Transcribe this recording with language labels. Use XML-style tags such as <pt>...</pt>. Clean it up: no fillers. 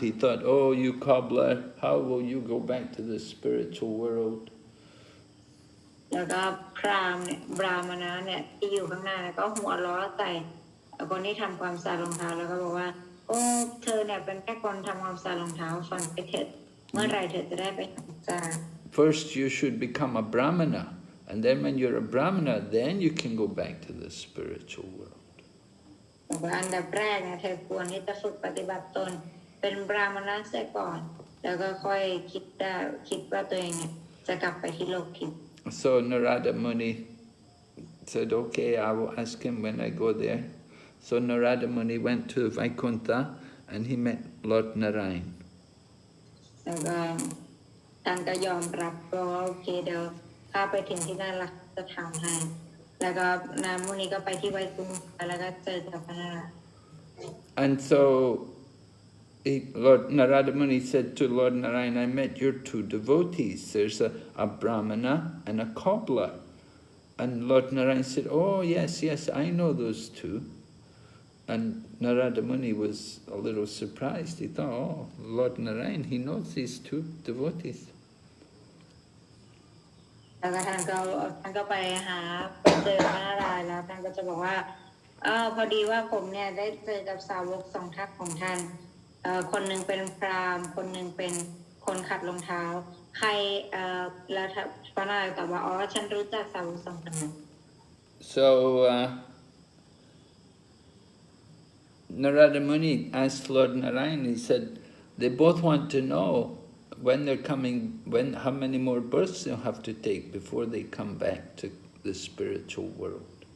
<en>He thought, "Oh, you cobbler, how will you go back to the spiritual world?"</en> <th>แล้วก็พราหมณ์เนี่ยบราหมณะเนี่ยที่อยู่ข้างหน้าก็หัวล้อใส่คนที่ทำความสะอาดรองเท้าแล้วก็บอกว่าโอ้เธอเนี่ยเป็นแค่คนทำความสะอาดรองเท้าฟังไปเถิดเมื่อไรเธอจะได้ไปหาพระเจ้า</th> <en>First you should become a Brahmana, and then when you're a Brahmana, then you can go back to the spiritual world.</en> <th>บอกว่าอันดับแรกเนี่ยเธอควรที่จะฝึกปฏิบัติตนเป็นบราหมณะเสียก่อนแล้วก็ค่อยคิดว่าตัวเองเนี่ยจะกลับไปที่โลกทิพย์</th> <en>So Narada Muni said, "Okay, I will ask him when I go there." So Narada Muni went to Vaikuntha and he met Lord Narayan.</en> <th>แล้วก็ท่านก็ยอมรับก็โอเคเดี๋ยวข้าไปถึงที่นั่นละจะทำให้แล้วก็นารมุนีก็ไปที่ไวกุนทแล้วก็เจอกับพระนารายณ์</th> <en>And so Lord Narada Muni said to Lord Narayan, I met your two devotees. There's a Brahmana and a cobbler. And Lord Narayan said, oh, yes, I know those two. And Narada Muni was a little surprised. He thought, oh, Lord Narayan, he knows these two devotees.</en> <th>แล้วก็ท่านก็ไปเจอพระนารายณ์แล้วท่านก็จะบอกว่าพอดีว่าผมเนี่ยได้เจอกับสาวกสองทัพของท่านคนหนึ่งเป็นพราหมณ์คนหนึ่งเป็นคนขัดรองเท้าใครแล้วพระนารายณ์ตอบว่าอ๋อฉันรู้จักสาวกสองคนนั้น</th> <en>So Narada Muni asked Lord Narayan, he said, they both want to know when they're coming, how many more births they'll have to take before they come back to the spiritual world.</en>